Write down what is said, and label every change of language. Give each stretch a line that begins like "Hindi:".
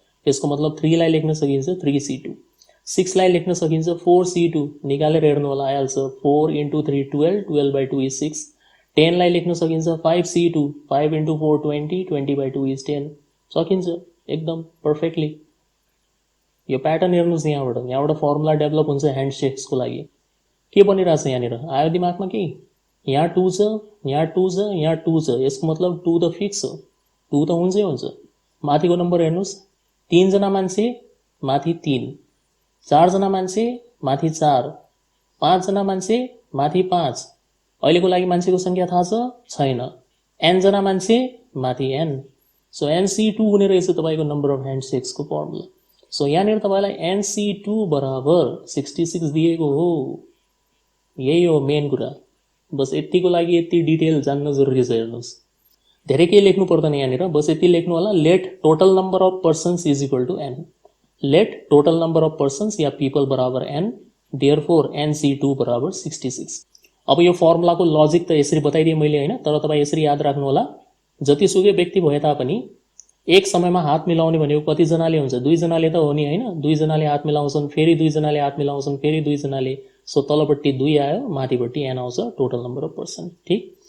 Nepali: यसको मतलब 3 लाई लेख्न सकिन्छ 3C2, 6 लाई लेख्न सकिन्छ 4C2, निकालेर हेर्नु होला आइहाल्छ। 4 × 3 12, 12/2 is 6। 10 लाई लेख्न सकिन्छ 5C2, 5 × 4 20, 20/2 is 10। सकिन्छ एकदम पर्फेक्टली। यो प्याटर्न हेर्नुस् यहाँबाट फर्मुला डेभलप हुन्छ ह्यान्डसेक्सको लागि। के बनिरहेछ यहाँनिर आयो दिमागमा कि? यहाँ 2 छ, यहाँ 2 छ, यहाँ 2 छ, यसको मतलब 2 त फिक्स हो, 2 त हुन्छै हुन्छ। माथिको नम्बर हेर्नुस्, 3 जना मान्छे माथि 3, 4 जना मान्छे माथि 4, 5 जना मान्छे माथि 5। अहिलेको लागि मान्छेको संख्या थाहा छ? छैन। n जना मान्छे माथि n। सो NC2 हुने रहेछ तपाईको नम्बर अफ ह्यान्डसेक्सको फर्मुला। सो यहाँनिर तपाईलाई NC2 बराबर 66 दिएको हो। यही हो मेन कुरा। बस यतिको लागि यति डिटेल जान्न जरुरी छ। हेर्नुस् धेरै केही लेख्नु पर्दैन यहाँनिर, बस यति लेख्नु होला,
English: Let total number of persons is equal to n। Let total number of persons या people बराबर n, therefore NC2 बराबर 66।
Nepali: अब यो फर्मुलाको लजिक त यसरी बताइदिए मैले हैन, तर तपाई यसरी याद राख्नु होला, जतिसुकै व्यक्ति भए तापनि एक समयमा हात मिलाउने भनेको कति जनाले हुन्छ? 2 जनाले त हो नि हैन। 2 जनाले हात मिलाउँछन्, फेरि 2 जनाले हात मिलाउँछन्, फेरि 2 जनाले। सो तलपट्टि 2 आयो, माथिपट्टि n आउँछ, टोटल नम्बर अफ पर्सन। ठीक।